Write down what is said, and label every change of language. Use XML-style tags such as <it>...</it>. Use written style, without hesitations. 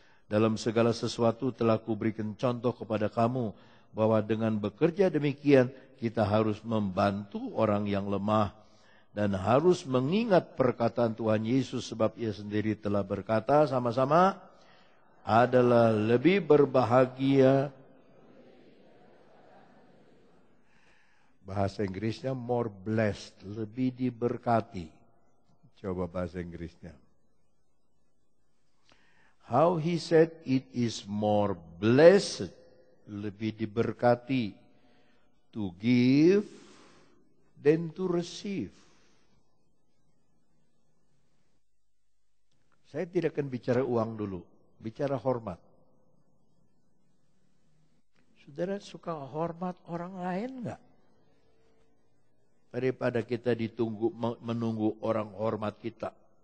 <id>Dalam segala sesuatu telah kuberikan contoh kepada kamu bahwa dengan bekerja demikian kita harus membantu orang yang lemah dan harus mengingat perkataan Tuhan Yesus sebab ia sendiri telah berkata sama-sama, adalah lebih berbahagia. Bahasa Inggrisnya more blessed, lebih diberkati. Coba bahasa Inggrisnya.</id> <en>How he said it is more blessed, lebih diberkati, to give than to receive.</en> <id>Saya tidak akan bicara uang dulu, bicara hormat. Saudara suka hormat orang lain enggak? Daripada kita menunggu orang hormat kita.</id>